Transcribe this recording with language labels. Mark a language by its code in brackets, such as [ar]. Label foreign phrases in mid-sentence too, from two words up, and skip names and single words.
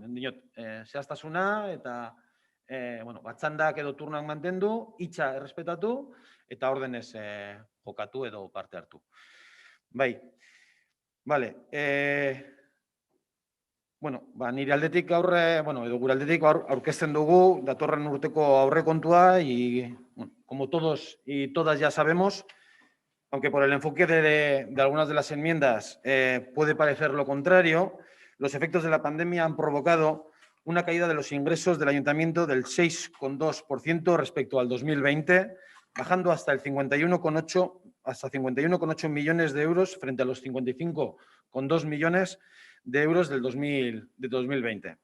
[eu] Zehaztasuna, eta batzandak edo turnak mantendu, hitza errespetatu, eta ordenez jokatu edo parte hartu. Bai, bale. Nire aldetik gaur, edo gure aldetik aurkezten dugu datorren urteko aurrekontua [es] y, como todos y todas ya sabemos, aunque por el enfoque de algunas de las enmiendas puede parecer lo contrario, los efectos de la pandemia han provocado una caída de los ingresos del Ayuntamiento del 6,2% respecto al 2020, bajando hasta el 51,8 millones de euros frente a los 55,2 millones de euros del 2020.